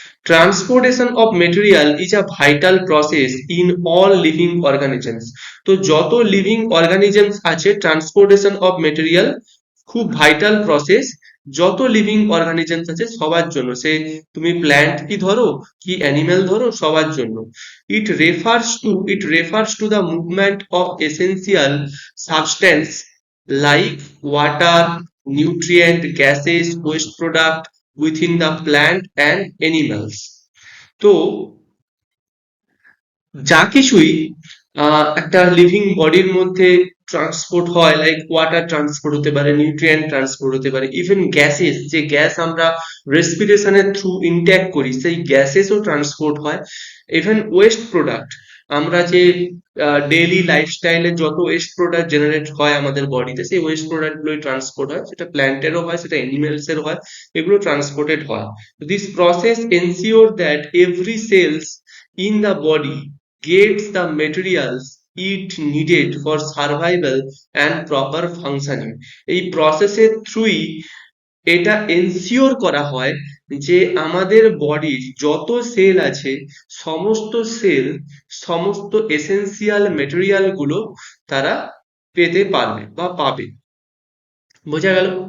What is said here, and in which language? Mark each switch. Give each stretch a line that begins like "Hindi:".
English: Transportation of material is a vital process in all living organisms.
Bangla: তো যত living organisms আছে, transportation of material খুব vital process. যত living organisms আছে সবার জন্য, সে তুমি প্ল্যান্ট কি ধরো কি অ্যানিমেল ধরো, সবার জন্য।
English: It refers to the movement of essential substance like water, nutrient, gases, waste product within the plant and animals.
Bangla: তো যা কিছুই একটা লিভিং বডির মধ্যে ট্রান্সপোর্ট হয়, লাইক ওয়াটার ট্রান্সপোর্ট হতে পারে, নিউট্রিয়েন্ট ট্রান্সপোর্ট হতে পারে, ইভেন গ্যাসেস, যে গ্যাস আমরা রেসপিরেশনের থ্রু ইনটেক করি সেই গ্যাসেসও ট্রান্সপোর্ট হয়। ইভেন ওয়েস্ট প্রোডাক্ট, আমরা যে ডেইলি লাইফস্টাইলে যত ওয়েস্ট প্রোডাক্ট জেনারেট হয় আমাদের বডিতে, সেই ওয়েস্ট প্রোডাক্ট গুলোই ট্রান্সপোর্ট হয়। সেটা প্ল্যান্টেরও হয়, সেটা অ্যানিমেলস এর হয়, এগুলো ট্রান্সপোর্টেড হয়।
English: This process ensure that every cells in the body gets the materials it needed for survival and proper functioning.
Bangla: এই প্রসেসের থ্রুই এটা এনশিওর করা হয় যে আমাদের বডির যত সেল আছে, সমস্ত সেল সমস্ত এসেনশিয়াল মেটেরিয়াল গুলো তারা পেতে পারবে বা পাবে। বোঝা গেল?